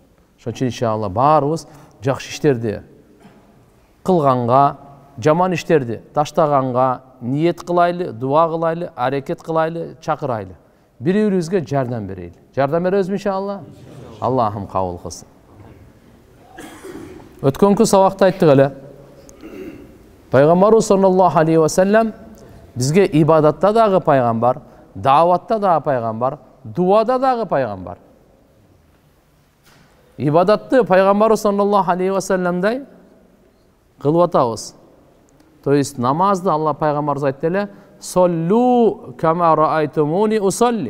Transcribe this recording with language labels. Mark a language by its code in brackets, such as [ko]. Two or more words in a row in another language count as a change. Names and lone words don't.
[ky] Ошон үчүн иншалла баарыбыз жакшы иштерди кылганга, жаман иштерди таштаганга ниет кылайлы, дуа кылайлы, аракет кылайлы, чакырайлы. Бири-бирибизге жардам берейли. Жардам беребизби иншалла? Аллахым кабыл кылсын. Өткөнкү сабакта айттык эле. Пайгамбарыбыз [ar] صلى الله عليه وسلم [ky] бизге ибадатта дагы пайгамбар, даватта дагы пайгамбар, дуада дагы пайгамбар. Ибадатты пайгамбарыбыз [ar] صلى الله عليه وسلم [ky] кылып атабыз. [ru] То есть [ky] намазды Алла пайгамбарыбыз айтты эле: [ar] "صلوا كما رأيتموني أصلي".